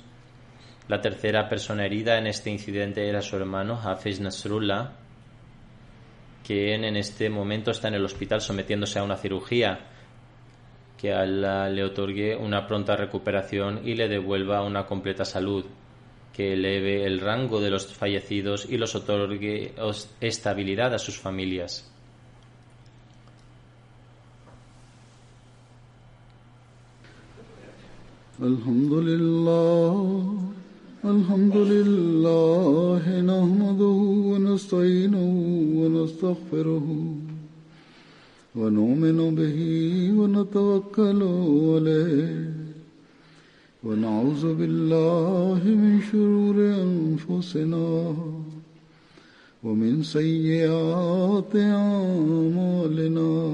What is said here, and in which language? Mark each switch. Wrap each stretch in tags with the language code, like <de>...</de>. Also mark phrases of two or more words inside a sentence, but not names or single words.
<es>La tercera persona herida en este incidente era su hermano Hafiz Nasrullah, quien en este momento está en el hospital sometiéndose a una cirugía. Que Allah le otorgue una pronta recuperación y le devuelva una completa salud, que eleve el rango de los fallecidos y los otorgue estabilidad a sus familias.</es> <ar>الحمد لله، نحمده ونستعينه ونستغفره ونؤمن به ونتوكل عليه ونعوذ بالله من شرور أنفسنا ومن سيئات أعمالنا</ar>